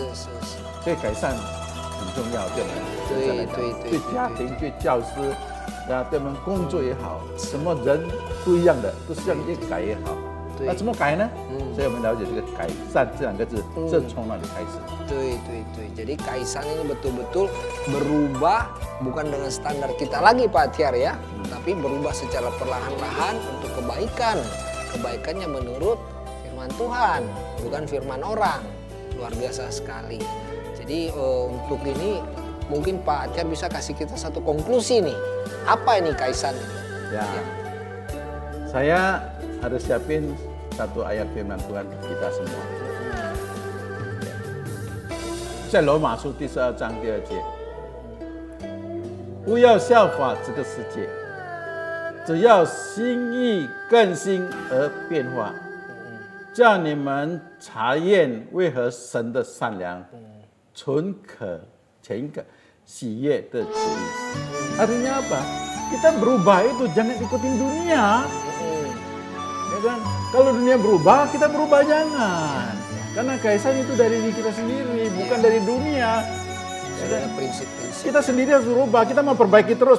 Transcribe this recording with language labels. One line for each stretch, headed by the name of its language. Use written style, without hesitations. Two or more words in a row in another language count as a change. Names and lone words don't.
Chinese: 所以改善很重要，对我们对家庭、对教师，对我们工作也好，什么人不一样的，都是要越改越好。那怎么改呢？所以我们了解这个改善这两个字，这从哪里开始？
Indonesian: 对。Jadi kaisan ini betul-betul berubah bukan dengan standar kita lagi Pak Tiar ya, tapi berubah secara perlahan-lahan untuk kebaikan. Kebaikannya menurut firman Tuhan, bukan firman orang. Luar biasa sekali. Jadi untuk ini mungkin Pak Tiar bisa kasih kita satu konklusi nih. Apa ini Kaisan? Ya. Saya harus siapin satu ayat firman Tuhan kita semua.
Chinese: 在罗马书第12章第2节，不要效法这个世界，只要心意更新而变化，叫你们查验为何神的善良、纯可、全可、喜悦的旨意。
Indonesian: Artinya apa? Kita berubah itu jangan ikutin dunia. Ya kan? Kalau dunia berubah, kita berubah jangan. Karena Kaisan itu dari diri kita sendiri, bukan dari dunia. Sudah ada prinsip-prinsip. Kita sendiri harus berubah. Kita mau perbaiki terus.